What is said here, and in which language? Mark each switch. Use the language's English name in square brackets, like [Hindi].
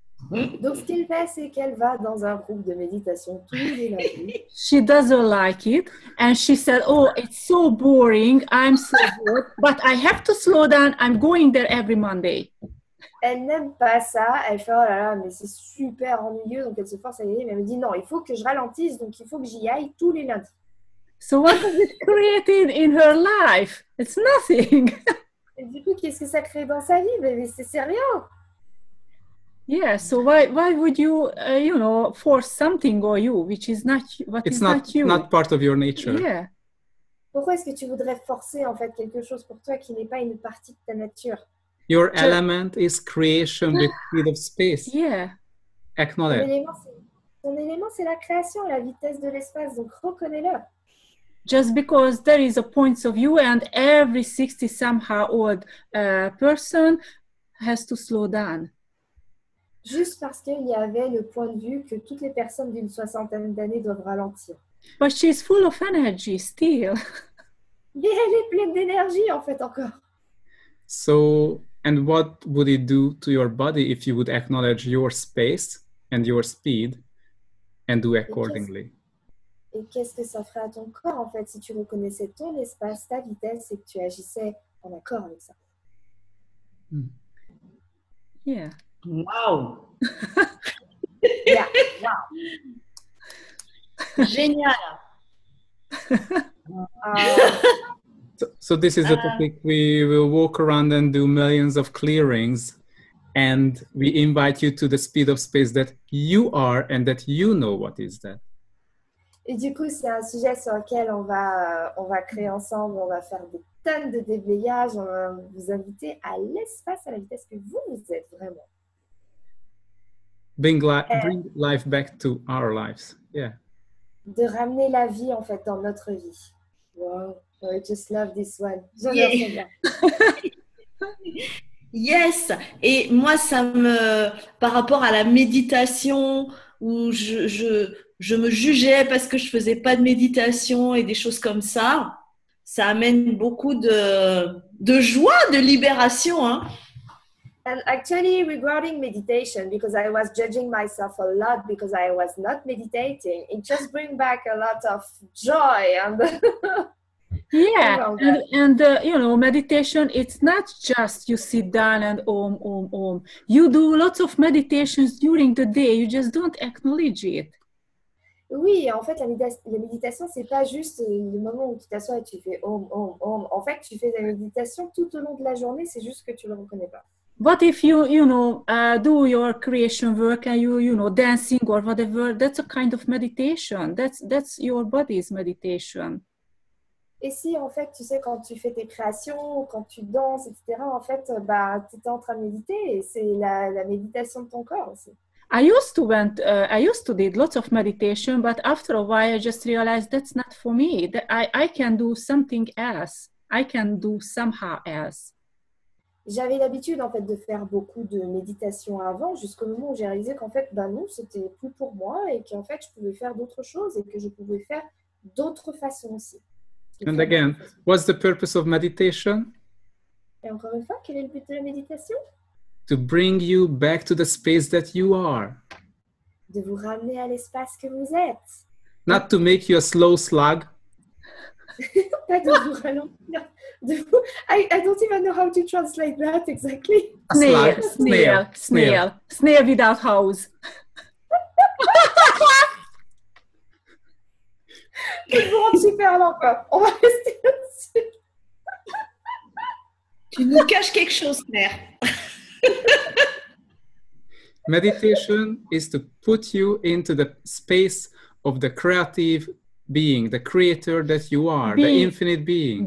[French] Donc, ce qu'elle fait, c'est qu'elle va dans un groupe de méditation tous les lundis. [English] She doesn't like it. And she said, oh, it's so boring. I'm so bored. But I have to slow down. I'm going there every Monday. [French] Elle n'aime pas ça. Elle fait, oh là là, mais c'est super ennuyeux. Donc, elle se force à y aller. Mais elle me dit, non, il faut que je ralentisse. Donc, il faut que j'y aille tous les lundis. [English] So what has it created in her life? It's nothing. [French] Et du coup, qu'est-ce que ça crée dans sa vie? Mais c'est rien. [English] Yeah, so why would you force something on you which is not what it's is not you? Not part of your nature. Yeah. [French] Pourquoi est-ce que tu voudrais forcer en fait quelque chose pour toi qui n'est pas une partie de ta nature? [English] Your element is creation with speed of space. Yeah. Acknowledge. [French] Ton élément, c'est la création, la vitesse de l'espace. Donc reconnais-le. [English] Just because there is a point of view and every 60 somehow old person has to slow down. [French] Juste parce qu'il y avait le point de vue que toutes les personnes d'une soixantaine d'années doivent ralentir. [English] But she's full of energy still. [French] Mais elle est pleine d'énergie en fait encore. [English] So, and what would it do to your body if you would acknowledge your space and your speed and do accordingly? [French] Et qu'est-ce que ça ferait à ton corps en fait si tu reconnaissais ton espace, ta vitesse et que tu agissais en accord avec ça? [English] Yeah. Wow. Yeah. Wow. [French] Génial. [English] So this is the topic. We will walk around and do millions of clearings And we invite you to the speed of space that you are and that you know what is that. [French] Et du coup, c'est un sujet sur lequel on va créer ensemble, on va faire des tonnes de déblayages, on va vous inviter à l'espace à la vitesse que vous êtes vraiment. [English] Bring life back to our lives. Yeah. [French] De ramener la vie en fait dans notre vie. [English] Wow, I just love this one. [French] J'adore [English] Yeah. [French] ça. Yes, et moi, par rapport à la méditation, où je me jugeais parce que je faisais pas de méditation et des choses comme ça amène beaucoup de joie, de libération, hein. [English] And actually, regarding meditation, because I was judging myself a lot because I was not meditating, it just brings back a lot of joy and Yeah, and you know, meditation, it's not just you sit down and om. You do lots of meditations during the day, you just don't acknowledge it. [French] Oui, en fait, la méditation, c'est pas juste le moment où tu t'assois et tu fais om. En fait, tu fais la méditation tout au long de la journée, c'est juste que tu le reconnais pas. [English] What if you know, do your creation work and you know, dancing or whatever, that's a kind of meditation. That's your body's meditation. [French] Et si, en fait, tu sais, quand tu fais tes créations, quand tu danses, etc., en fait, bah, tu es en train de méditer et c'est la méditation de ton corps aussi. [English] I used to did lots of meditation, but after a while I just realized that's not for me. That I can do something else. I can do somehow else. [French] J'avais l'habitude, en fait, de faire beaucoup de méditation avant, jusqu'au moment où j'ai réalisé qu'en fait, bah non, c'était plus pour moi et qu'en fait, je pouvais faire d'autres choses et que je pouvais faire d'autres façons aussi. [English] And again, what's the purpose of meditation? [French] Et encore une fois, quel est le but de la méditation? [English] To bring you back to the space that you are. [French] De vous ramener à l'espace que vous êtes. [English] Not to make you a slow slug. [French] Pas de vous ralentir. [English] I don't even know how to translate that exactly. Snail without house. [French] Je vous rends super lent, quoi. On va rester là-dessus. Tu nous caches quelque chose, Claire. [English] Meditation is to put you into the space of the creative being, the creator that you are, the infinite being.